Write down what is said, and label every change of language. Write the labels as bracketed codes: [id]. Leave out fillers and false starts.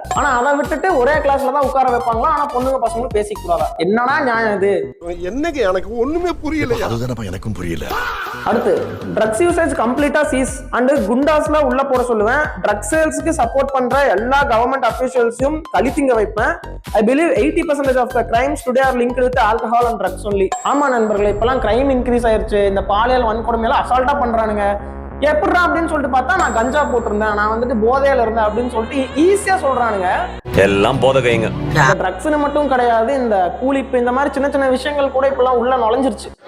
[ta] ஆனா அதை விட்டுட்டு ஒரே கிளாஸ்ல தான் உட்கார வைப்பாங்களா, ஆனா பொண்ணுங்க பசங்களும் பேசிக்க கூடாதா? என்னடா நியாயம் இது? என்னங்க எனக்கு ஒண்ணுமே புரியல. அதுதானப்பா எனக்கும் புரியல. அடுத்து, ட்ரக்ஸ் யூசேஜ் கம்ப்ளீட்டா சீஸ் அண்ட் குண்டாஸ்ல உள்ள போட சொல்லுவேன். ட்ரக்ஸ் சேல்ஸ்க்கு சப்போர்ட் பண்ற எல்லா கவர்மெண்ட் அபிஷியல்ஸையும் கழித்திங்க வைப்பேன். [en] I believe 80% of the crimes today are linked with alcohol and drugs only. [ta] ஆமா நண்பர்களே, இப்பெல்லாம் கிரைம் இன்க்ரீஸ் ஆயிருச்சு. இந்த பாலியல் வன்கொடுமையில அசால்ட்டா பண்றானுங்க. எப்படிடா அப்படின்னு சொல்லிட்டு பார்த்தா நான் கஞ்சா போட்டிருந்தேன், நான் வந்துட்டு போதையில இருந்தேன் அப்படின்னு சொல்லிட்டு ஈஸியா சொல்றானுங்க. எல்லாம் போதகைங்க. ட்ரக்ஸ்னு மட்டும் கிடையாது, இந்த கூலிப்பு இந்த மாதிரி சின்ன சின்ன விஷயங்கள் கூட இப்பெல்லாம் உள்ள நுழைஞ்சிருச்சு.